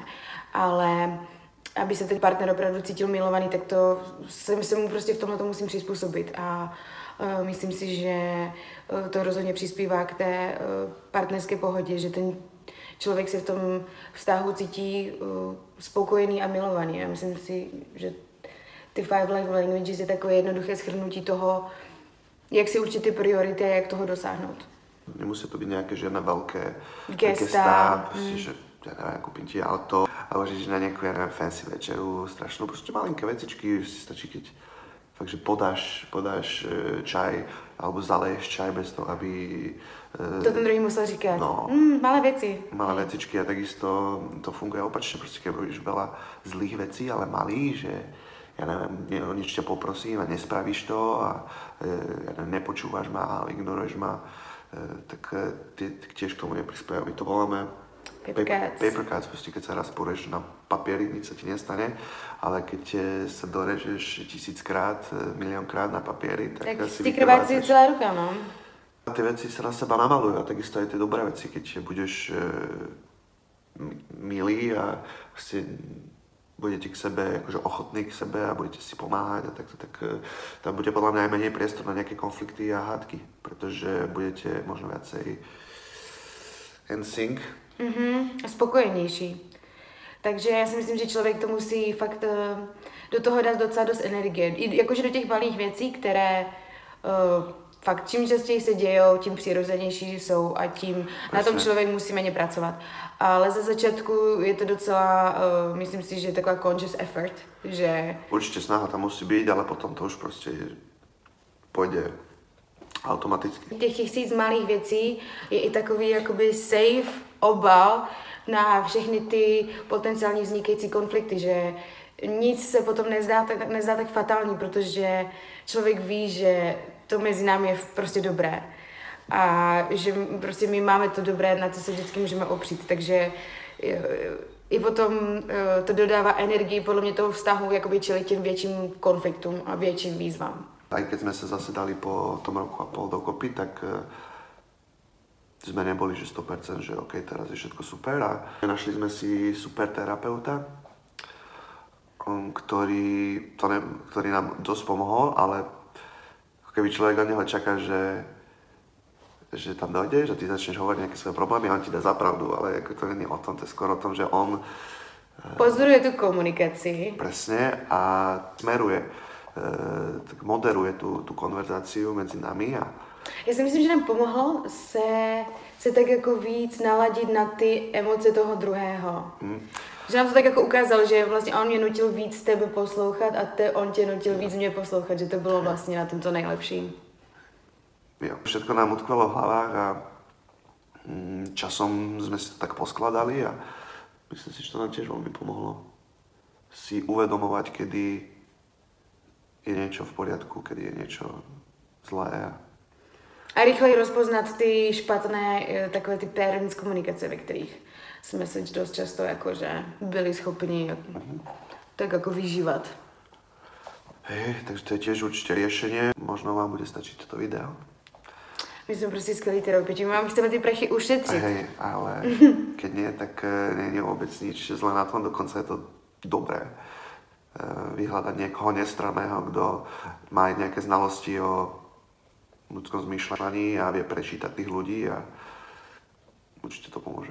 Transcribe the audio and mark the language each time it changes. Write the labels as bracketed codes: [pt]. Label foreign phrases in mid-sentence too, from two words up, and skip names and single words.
[cs] Ale aby se ten partner opravdu cítil milovaný, tak to se mu prostě v tomhle to musím přizpůsobit. A myslím si, že to rozhodně přispívá k té partnerské pohodě, že ten člověk se v tom vztahu cítí spokojený a milovaný. Já myslím si, že ty 5 [en] love languages [cs] je takové jednoduché shrnutí toho, jak si určit ty priority a jak toho dosáhnout. Nemusí to být nějaké [sk] žiadne veľké gesta, že ja neviem, kúpim ti auto, alebo že na nejakú, ja neviem, fancy večeru, strašnú, prostě malinké vecičky, si stačí, keď fakt, že podáš čaj, alebo zaleješ čaj bez toho, aby... [cs] To ten druhý musel říkat. No, malé věci. [sk] Malé vecičky a takisto to funguje opačne, prostě keď robíš veľa zlých vecí, ale malých, že ja neviem, o nič ťa poprosím a nespravíš to a ja neviem, nepočúvaš ma, ale ignoruješ ma, tak tiež k tomu neprispievajú. My to voláme [en] paper cuts, [sk] prostě keď sa raz poreš na papieri, nic sa ti nestane, ale keď sa dorežeš 1000krát, miliónkrát na papieri, tak si [cs] ti krvácí celá ruka, no. [sk] Ty veci sa na seba namalujú a takisto aj tie dobré veci, keď budeš milý a prostě budete k sebe, akože ochotní k sebe a budete si pomáhať a takto, tak tam bude podľa mňa aj menej priestor na nejaké konflikty a hádky, pretože budete možno viacej NSYNC. [cs] Spokojenější. Takže já si myslím, že člověk to musí fakt do toho dát docela dost energie. I jakože do těch malých věcí, které fakt čím častěji se dějou, tím přirozenější jsou a tím na tom člověk musí méně pracovat. Ale za začátku je to docela, myslím si, že je taková [en] conscious effort, [cs] že... Určitě snaha tam musí být, ale potom to už prostě půjde automaticky. Těch 1000 malých věcí je i takový jakoby safe obal na všechny ty potenciálně vznikající konflikty, že nic se potom nezdá tak fatální, protože člověk ví, že to mezi námi je prostě dobré a že prostě my máme to dobré, na co se vždycky můžeme opřít, takže i potom to dodává energii podle mě toho vztahu, jakoby čelit těm větším konfliktům a větším výzvám. [sk] Aj keď sme sa zase dali po tom roku a pol dokopy, tak sme neboli že 100%, že OK, teraz je všetko super a našli sme si super terapeuta, ktorý nám dosť pomohol, ale keby človek od neho čaká, že tam dojde, že ty začneš hovoriť nejaké svoje problémy a on ti dá za pravdu, [cs] ale jako to není o tom, to je skoro o tom, že on pozoruje tu komunikaci. [sk] Presne a smeruje, tak moderuje tu konverzáciu mezi nami a [cs] já si myslím, že nám pomohlo se tak jako víc naladit na ty emoce toho druhého. Že nám to tak jako ukázal, že vlastně on mě nutil víc tebe poslouchat a on tě nutil víc mě poslouchat, že to bylo vlastně na tom to nejlepší. Jo, [sk] všetko nám utkvelo v hlavách a časom sme si to tak poskladali a myslím si, že to nám tiež veľmi pomohlo si uvedomovať, kedy je niečo v poriadku, kedy je niečo zlé. [cs] A rychleji rozpoznat ty špatné, takové ty patterns komunikace, ve kterých jsme se dost často jakože byli schopni tak jako vyžívat. [sk] Hej, takže to je tiež určite riešenie. Možno vám bude stačiť toto video. [cs] My jsme prostě skvělí terapeuti, my chceme ty prachy ušetřit. [sk] Hej, ale keď nie, tak nie je vôbec nič zlé na tom, dokonca je to dobré. vyhľadať niekoho nestranného, kto má aj nejaké znalosti o ľudskom zmýšľaní a vie prečítať tých ľudí a určite to pomôže.